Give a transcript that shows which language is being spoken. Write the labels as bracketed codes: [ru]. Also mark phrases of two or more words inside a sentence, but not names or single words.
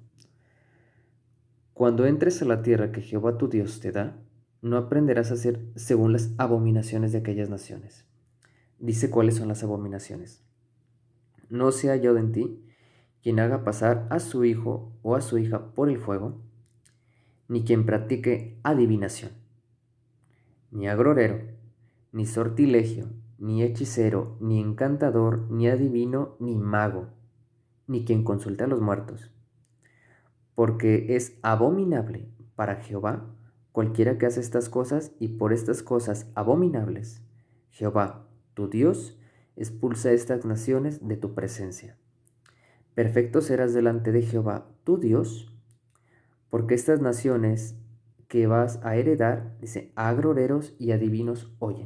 [es] Cuando entres a la tierra que Jehová tu Dios te da, no aprenderás a hacer según las abominaciones de aquellas naciones. Dice cuáles son las abominaciones. No sea hallado en ti quien haga pasar a su hijo o a su hija por el fuego, ni quien practique adivinación, ni agrorero, ni sortilegio, ni hechicero, ni encantador, ni adivino, ni mago, ni quien consulte a los muertos, porque es abominable para Jehová cualquiera que hace estas cosas, y por estas cosas abominables Jehová, tu Dios, expulsa estas naciones de tu presencia. Perfecto serás delante de Jehová, tu Dios, porque estas naciones que vas a heredar, dice, agroreros y adivinos oyen.